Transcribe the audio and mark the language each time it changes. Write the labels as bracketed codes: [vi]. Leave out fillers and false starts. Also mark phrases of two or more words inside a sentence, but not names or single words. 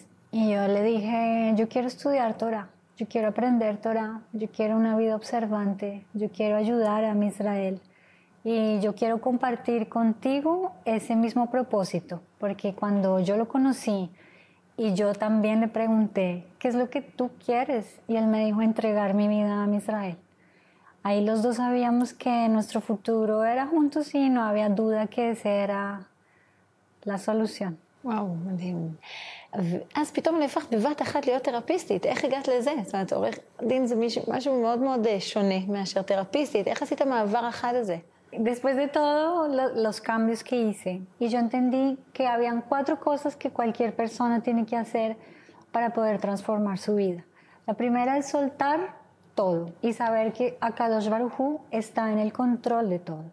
[es] Y yo le dije, yo quiero estudiar Torah. Yo quiero aprender Torah, yo quiero una vida observante, yo quiero ayudar a mi Israel y yo quiero compartir contigo ese mismo propósito, porque cuando yo lo conocí y yo también le pregunté, ¿qué es lo que tú quieres? Y él me dijo, entregar mi vida a mi Israel. Ahí los dos sabíamos que nuestro futuro era juntos y no había duda que esa era la solución. [he] וואו, מדהים. ואז פתאום נהפכת בבת אחת להיות תרפיסטית. איך הגעת לזה? זאת אומרת, עורך דין זה משהו מאוד מאוד שונה מאשר תרפיסטית. איך עשית המעבר החד הזה? [es] Después de todos los cambios que hice, y yo entendí que habían 4 cosas que cualquier persona tiene que hacer para poder transformar su vida. La primera es soltar todo y saber que [he] הקדוש ברוך הוא [es] está en el control de todo.